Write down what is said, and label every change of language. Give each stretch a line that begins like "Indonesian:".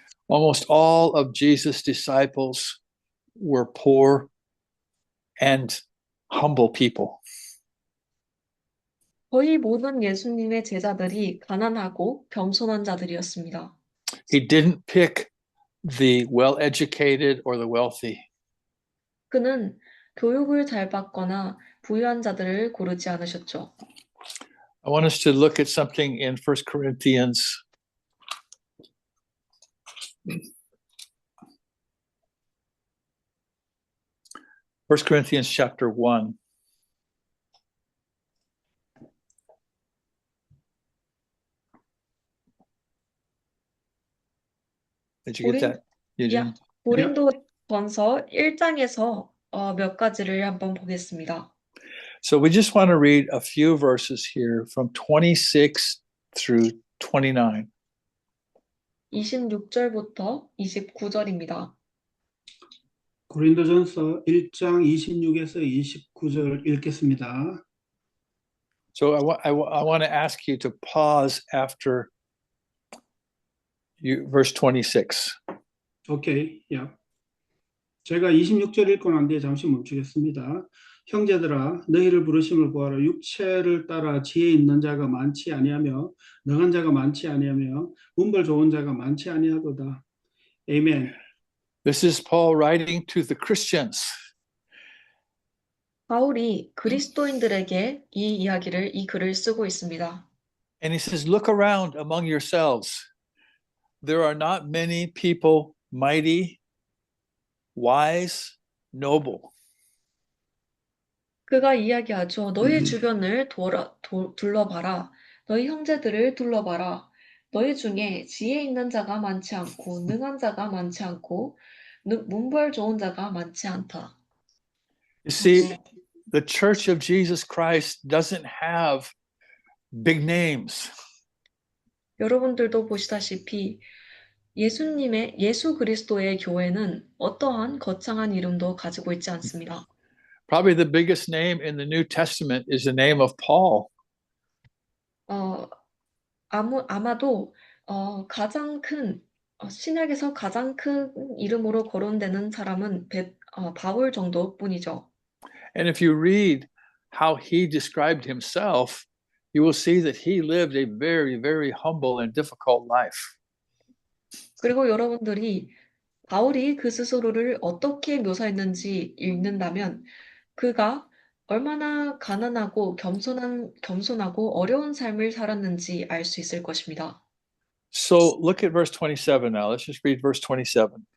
English: Almost all of Jesus' disciples were poor and humble people.
Korean: 거의 모든 예수님의 제자들이 가난하고 겸손한 자들이었습니다.
English: He didn't pick the well-educated or the wealthy.
Korean: 그는 교육을 잘 받거나 부유한 자들을 고르지 않으셨죠.
English: I want us to look at something in 1 Corinthians. 1 Corinthians chapter 1. Did you get that, Eugene?
Korean: 고린도전서 1장에서 몇 가지를 한번 보겠습니다.
English: So we just want to read a few verses here from 26 through 29.
Korean: 26절부터 29절입니다. 고린도전서 1장 26에서 29절 읽겠습니다.
English: So I want to ask you to pause after verse 26.
Korean: 오케이, 야. 제가 26절 읽고 난 뒤에 잠시 멈추겠습니다. 형제들아, 너희를 부르심을 보아라. 육체를 따라 지혜 있는 자가 많지 아니하며 능한 자가 많지 아니하며 문벌 좋은 자가 많지 아니하도다. 아멘.
English: This is Paul writing to the Christians.
Korean: 바울이 그리스도인들에게 이 글을 쓰고 있습니다.
English: And he says, look around among yourselves. There are not many people mighty, wise, noble.
Korean: 그가 이야기하죠. 너희 주변을 둘러봐라. 너희 형제들을 둘러봐라. 너희 중에 지혜 있는 자가 많지 않고 능한 자가 많지 않고 문벌 좋은 자가 많지 않다.
English: You see, the Church of Jesus Christ doesn't have big names.
Korean: 여러분들도 보시다시피 예수 그리스도의 교회는 어떠한 거창한 이름도 가지고 있지 않습니다.
English: Probably the biggest name in the New Testament is the name of Paul.
Korean: 아마도 가장 큰 신약에서 가장 큰 이름으로 거론되는 사람은 바울 정도뿐이죠.
English: And if you read how he described himself, you will see that he lived a very, very humble and difficult life.
Korean: 그리고 여러분들이 바울이 그 스스로를 어떻게 묘사했는지 읽는다면 그가 얼마나 가난하고 겸손하고 어려운 삶을 살았는지 알 수 있을 것입니다.
English: So look at verse 27 now. Let's just read verse 27.